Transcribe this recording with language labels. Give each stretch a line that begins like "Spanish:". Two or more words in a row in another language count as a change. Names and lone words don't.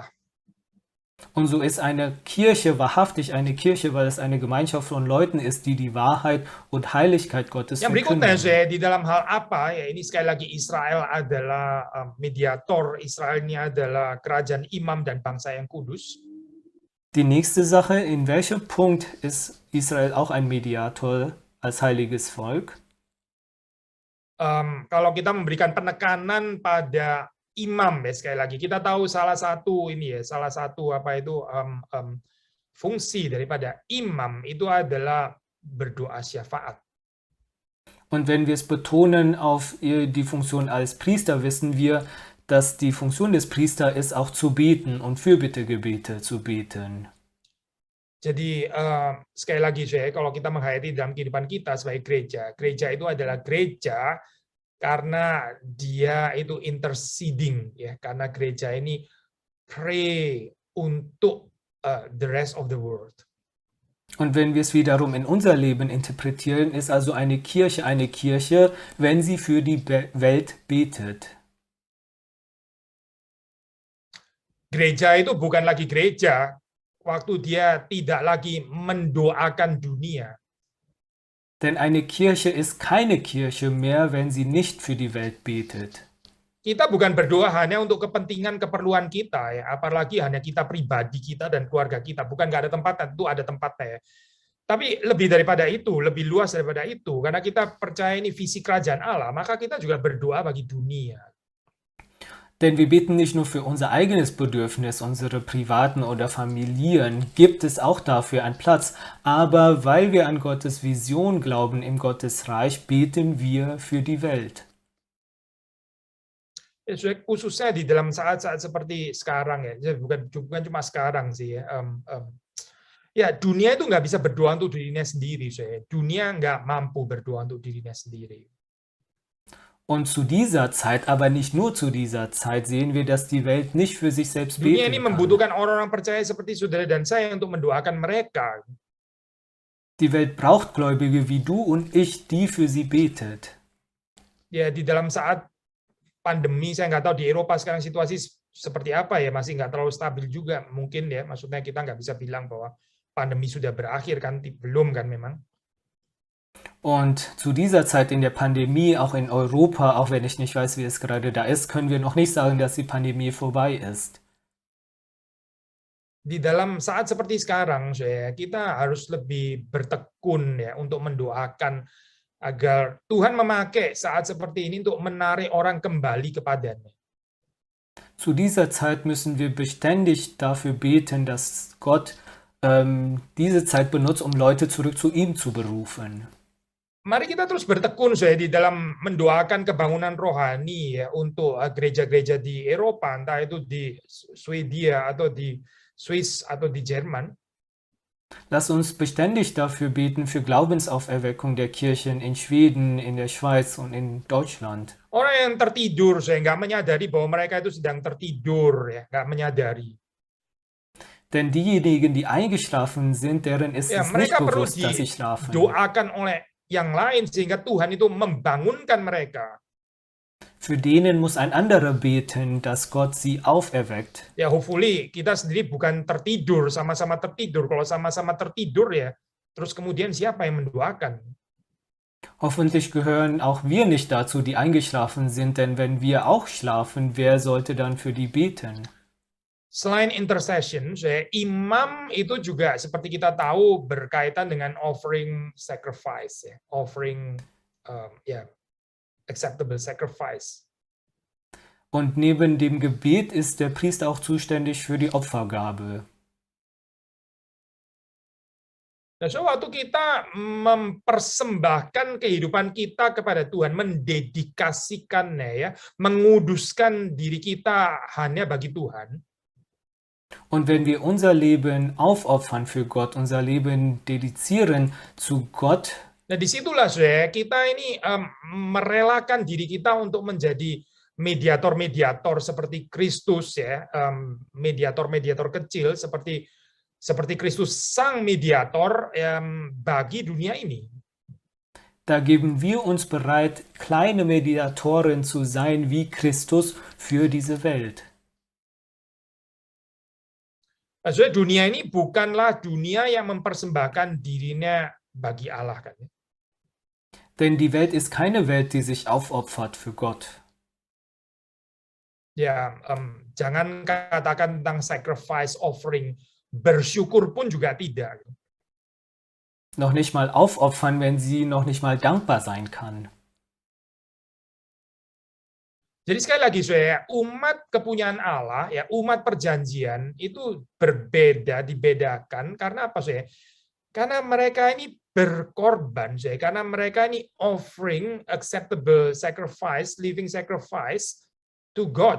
German: Und so ist eine Kirche wahrhaftig eine Kirche, weil es eine Gemeinschaft von Leuten ist, die die Wahrheit und Heiligkeit Gottes
Indonesian: Yang berikutnya
German: verkünden.
Indonesian: di dalam hal apa ya, ini sekali lagi Israel adalah mediator, Israel ini adalah kerajaan imam dan bangsa yang kudus.
German: Die nächste Sache, in welchem Punkt ist Israel auch ein Mediator als heiliges Volk?
Indonesian: Kalau kita memberikan penekanan pada imam ya, sekali lagi kita tahu salah satu fungsi daripada imam itu adalah berdoa syafaat.
German: Und wenn wir es betonen auf die Funktion als Priester, wissen wir, dass die Funktion des Priesters ist, auch zu beten und Fürbittegebete zu beten.
Indonesian: Jadi sekali lagi kalau kita menghayati dalam kehidupan kita sebagai gereja, gereja itu adalah gereja karena dia itu interceding ya, karena gereja ini pray untuk
English: the rest of the world.
German: Und wenn wir es wiederum in unser Leben interpretieren, ist also eine Kirche, wenn sie für die Welt betet.
Indonesian: Gereja itu bukan lagi gereja waktu dia tidak lagi mendoakan dunia.
German: Denn eine Kirche ist keine Kirche mehr, wenn sie nicht für die Welt betet.
Indonesian: Kita bukan berdoa hanya untuk kepentingan keperluan kita ya, apalagi hanya kita pribadi kita dan keluarga kita. Bukan nggak ada tempatnya, itu ada tempatnya ya. Tapi lebih daripada itu, lebih luas daripada itu, karena kita percaya ini visi kerajaan Allah, maka kita juga berdoa bagi dunia.
German: Denn wir beten nicht nur für unser eigenes Bedürfnis, unsere privaten oder Familien, gibt es auch dafür einen Platz, aber weil wir an Gottes Vision glauben im Gottesreich, beten wir für die Welt.
Indonesian: Khususnya di dalam saat-saat seperti sekarang ya, bukan cuma sekarang sih ya. Ya dunia itu nggak bisa berdoa untuk dirinya sendiri, dunia nggak mampu berdoa untuk dirinya sendiri.
German: Und zu dieser Zeit, aber nicht nur zu dieser Zeit, sehen wir, dass die Welt nicht für sich selbst
Indonesian: Dunia ini
German: beten kann.
Indonesian: membutuhkan orang-orang percaya seperti saudara dan saya untuk mendoakan mereka.
German: Die Welt braucht Gläubige wie du und ich, die für sie betet.
Indonesian: Ya di dalam saat pandemi, saya nggak tahu di Eropa sekarang situasi seperti apa ya, masih nggak terlalu stabil juga mungkin ya, maksudnya kita nggak bisa bilang bahwa pandemi sudah berakhir kan, belum kan memang.
German: Und zu dieser Zeit in der Pandemie, auch in Europa, auch wenn ich nicht weiß, wie es gerade da ist, können wir noch nicht sagen, dass die Pandemie vorbei ist.
Indonesian: Di dalam saat seperti sekarang, kita harus lebih bertekun ya untuk mendoakan agar Tuhan memakai saat seperti ini untuk menarik orang kembali kepadanya.
German: Zu dieser Zeit müssen wir beständig dafür beten, dass Gott diese Zeit benutzt, um Leute zurück zu ihm zu berufen.
Indonesian: Mari kita terus bertekun di dalam mendoakan kebangunan rohani ya untuk gereja-gereja di Eropa, entah itu di Swedia atau di Swiss atau di Jerman.
German: Lass uns beständig dafür beten, für Glaubensauferweckung der Kirchen in Schweden, in der Schweiz und in Deutschland.
Indonesian: Orang yang tertidur, nggak menyadari bahwa mereka itu sedang tertidur, ya, nggak menyadari.
German: Denn diejenigen, die eingeschlafen sind, deren ist
Indonesian: Ya,
German: es nicht
Indonesian: mereka perlu
German: bewusst, dass sie schlafen.
Indonesian: didoakan oleh yang lain sehingga Tuhan itu membangunkan mereka.
German: Für denen muss ein anderer beten, dass Gott sie auferweckt.
Indonesian: Ya, hopefully kita sendiri bukan tertidur, sama-sama tertidur. Kalau sama-sama tertidur ya, terus kemudian siapa yang mendoakan?
German: Hoffentlich gehören auch wir nicht dazu, die eingeschlafen sind, denn wenn wir auch schlafen, wer sollte dann für die beten?
Indonesian: Selain intercession, imam itu juga seperti kita tahu berkaitan dengan
English: offering sacrifice,
Indonesian: ya.
English: Offering acceptable sacrifice.
German: Und neben dem Gebet ist der Priester auch zuständig für die Opfergabe.
Indonesian: Nah, waktu kita mempersembahkan kehidupan kita kepada Tuhan, mendedikasikannya ya, menguduskan diri kita hanya bagi Tuhan.
German: Und wenn wir unser Leben aufopfern für Gott, unser Leben dedizieren zu Gott,
Indonesian: nah disitulah kita ini merelakan diri kita untuk menjadi mediator-mediator seperti Kristus ya, mediator-mediator kecil seperti Kristus sang mediator bagi dunia ini.
German: Da geben wir uns bereit, kleine Mediatoren zu sein wie Christus für diese Welt.
Indonesian: Maksudnya dunia ini bukanlah dunia yang mempersembahkan dirinya bagi Allah kan.
German: Denn die Welt ist keine Welt, die sich aufopfert für Gott.
Indonesian: Ya, jangan katakan tentang
English: sacrifice offering,
Indonesian: bersyukur pun juga tidak.
German: Noch nicht mal aufopfern, wenn sie noch nicht mal dankbar sein kann.
Indonesian: Jadi sekali lagi, umat kepunyaan Allah, ya umat perjanjian itu dibedakan karena apa, Karena mereka ini berkorban, karena mereka ini
English: offering acceptable sacrifice, living sacrifice to God.